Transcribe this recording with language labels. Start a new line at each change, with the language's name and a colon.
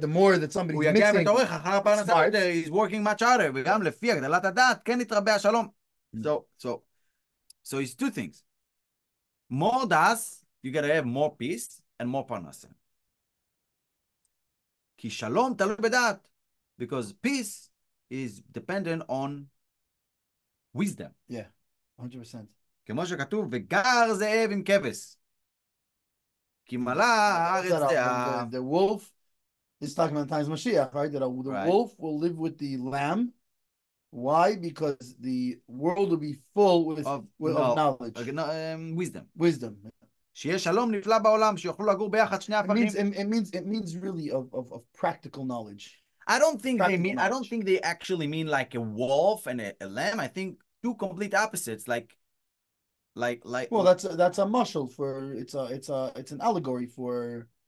English: The more that somebody's mixing, smart, he's working much harder.
Hebrew: וגם לפי הגדלת הדעת, כן יתרבה השלום.
English: So it's two things. More das, you gotta have more peace and more parnasa.
Hebrew: כי שלום תלוי בדעת.
English: Because peace is dependent on wisdom. Yeah, 100%.
Hebrew: כמו שכתוב, וגר זאב עם כבש. כי מלא הארץ
English: the wolf is talking about the times of Mashiach, right? That the wolf will live with the lamb. Why? Because the world will be full of knowledge. Wisdom.
Hebrew: שיהיה שלום נפלא בעולם, שיוכלו לגור ביחד שני הפכים.
English: It means really of practical knowledge. I don't think they actually mean like a wolf and a lamb. I think two complete opposites, like. Well, that's a mushal for it's an allegory for.